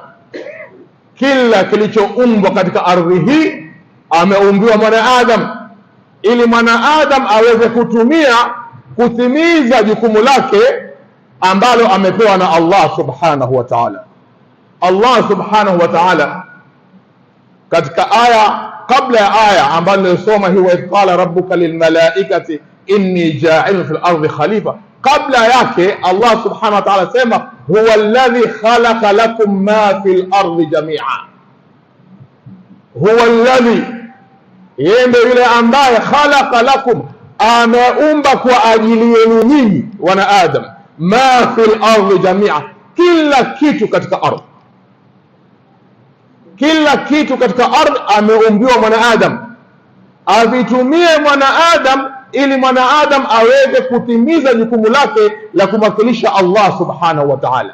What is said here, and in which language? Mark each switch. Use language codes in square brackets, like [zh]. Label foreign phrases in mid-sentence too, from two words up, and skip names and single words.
[sw] Kila kilichoumbwa katika ardhi hii ameumbiwa mwanadamu ili mwanadamu aweze kutimiza jukumu lake ambalo amepewa na Allah [ar] سبحانه وتعالى. [sw] Allah [ar] سبحانه وتعالى [sw] katika aya kabla ya aya ambayo nilisoma hii, [ar] وقال ربك للملائكة إني جاعل في الأرض خليفة, [sw] kabla yake Allah [ar] سبحانه وتعالى [sw] sema [ar] هو الذي خلق لكم ما في الأرض جميعا. هو الذي, [sw] yeye ndiye yule ambaye [ar] خلق لكم, [sw] ameumba kwa ajili yenu nyinyi wana Adam, [ar] ما في الأرض جميعا, [sw] kila kitu katika ardhi. Kila kitu katika ardhi ameumbiwa mwanadamu, avitumie mwanadamu ili mwanadamu aweze kutimiza jukumu lake la kumwakilisha Allah [ar] سبحانه وتعالى.